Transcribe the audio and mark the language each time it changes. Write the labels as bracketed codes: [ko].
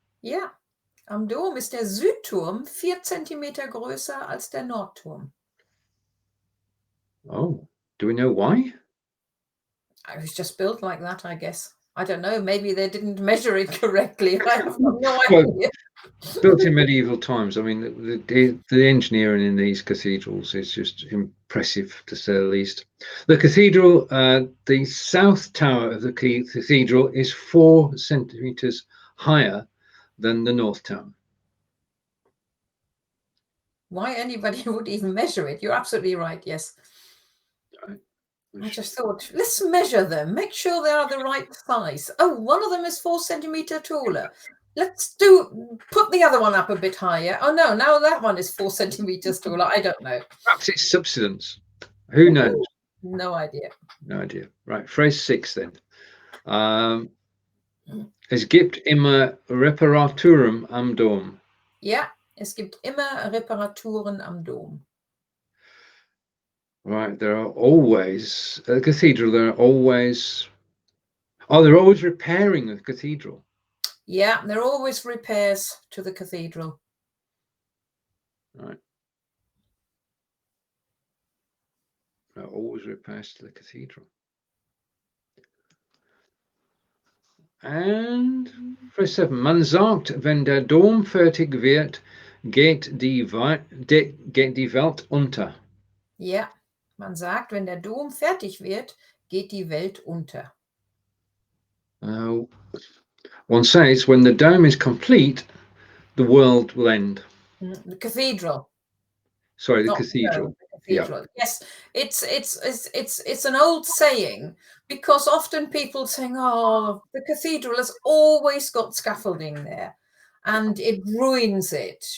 [de] Ja, am Dom ist der Südturm 4 Zentimeter größer als der Nordturm. [en] Oh, do we know why? It was just built like that, I guess. I don't know. Maybe they didn't measure it correctly. I have no idea. Built in medieval times. I mean, the engineering in these cathedrals is just impressive, to say the least. The cathedral, the south tower of the cathedral is 4 centimeters higher than the north tower. Why anybody would even measure it? You're absolutely right, yes. Right. I just thought, let's measure them, make sure they are the right size. Oh, one of them is 4 centimeter taller. Let's put the other one up a bit higher. Oh no, now that one is 4 centimeters taller. I don't know. Perhaps it's subsidence. Who knows? No idea. No idea. Right, phrase 6 then. [de] Es gibt immer Reparaturen am Dom. Ja, es gibt immer Reparaturen am Dom. [en] Right, there are always, at the cathedral, they're always repairing the cathedral. Yeah, there are always repairs to the cathedral. Right. There are always repairs to the cathedral. And phrase 7. [de] Man sagt, wenn der Dom fertig wird, geht die Welt unter. Ja, man sagt, wenn der Dom fertig wird, geht die Welt unter. [en] One says, when the dome is complete, the world will end. The cathedral. Sorry, the cathedral. The cathedral. Yeah. Yes, it's an old saying, because often people saying, "Oh, the cathedral has always got scaffolding there, and it ruins it."